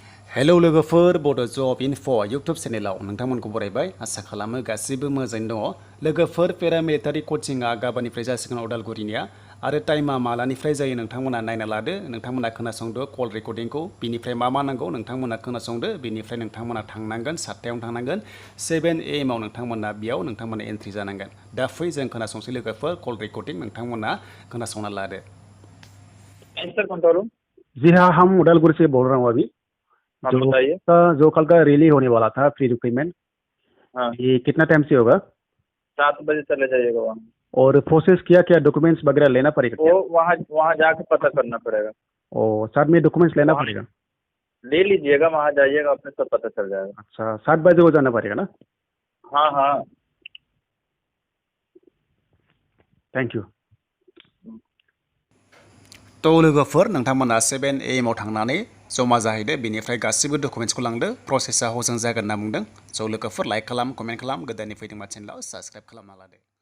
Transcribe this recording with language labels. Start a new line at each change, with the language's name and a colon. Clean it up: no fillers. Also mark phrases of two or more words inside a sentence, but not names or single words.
Bodo: हेलौ लोगोफोर बड' जब इनफ' इउटुब चेनेलाव नोंथांमोनखौ बरायबाय आसा खालामो गासिबो मोजाङैनो दङ लोगोफोर पेरामिलिटारि कचिंआ गाबोननिफ्राय जासिगोन उदालगुरिनिया आरो टाइमा मालानिफ्राय जायो नोंथांमोना नायना लादो नोंथांमोना खोनासंदो कल रेकर्डिंखौ बिनिफ्राय मा नांगौ नोंथांमोना खोनासंदो बिनिफ्राय नोंथांमोना थांनांगोन 7टायावनो थांनांगोन 7 AM आव नोंथांमोना बेयाव नोंथांमोना एन्ट्रि जानांगोन दा फै जों खोनासंसै लोगोफोर
English: call recording
Bodo: नोंथांमोना खोनासंना लादो।
Hindi: सर कौन सा रूम? जी हाँ, हम उदालपुर से बोल रहा हूँ अभी। हाँ बताइए। जो कल का रैली होने वाला था
English: free recruitment,
Hindi: हाँ ये कितना टाइम से होगा? 7 बजे चले जाइएगा वहाँ। और प्रोसेस क्या डॉक्यूमेंट्स वगैरह लेना पड़ेगा क्या? वो वहाँ जाके पता करना पड़ेगा। और साथ में डॉक्यूमेंट्स लेना पड़ेगा? ले लीजिएगा, वहाँ जाइएगा अपने सब पता चल जाएगा। अच्छा, 7 बजे हो जाना पड़ेगा ना? हाँ हाँ
English: thank you.
Bodo: तो लोगोफोर नोंथांमोना 7 AM आव थांनानै जमा जाहैदो बिनिफ्राय गासिबो डकुमेन्ट्सखौ लांदो प्रसेसा हजों जागोन होनना बुंदों। स' लोगोफोर लाइक खालाम कमेन्ट खालाम गोदाननि फैदोंबा चेनेलाव साबस्क्राइब खालामना लादो।